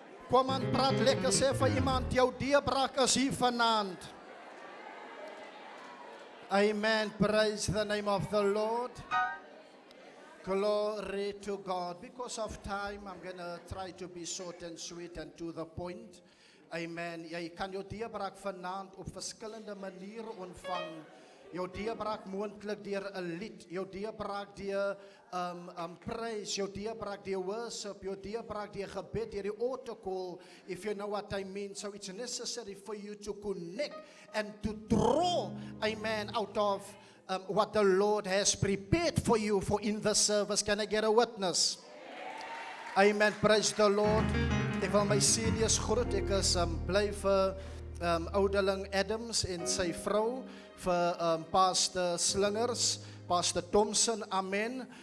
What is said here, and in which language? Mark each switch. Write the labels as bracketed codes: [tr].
[af] Kom aan, praat lekker, sê vir iemand, jou deurbraak is hier vanaand. [en] Amen. Praise the name of the Lord. Glory to God. Because of time, I'm going to try to be short and sweet and to the point. [af] Amen. Jy kan jou deurbraak vanaand op verskillende maniere ontvang. Jou deurbraak moontlik deur 'n lied, jou deurbraak deur praise, jou deurbraak deur worship, jou deurbraak deur gebed, deur die altar call, [en] if you know what I mean. So it's necessary for you to connect and to draw, amen, out of what the Lord has prepared for you for in the service. Can I get a witness? Amen. Praise the Lord. [af] Ek wil my seniors groet. Ek is bly vir ouderling Adams en sy vrou, vir Pastor Slingers, Pastor Thompson, amen.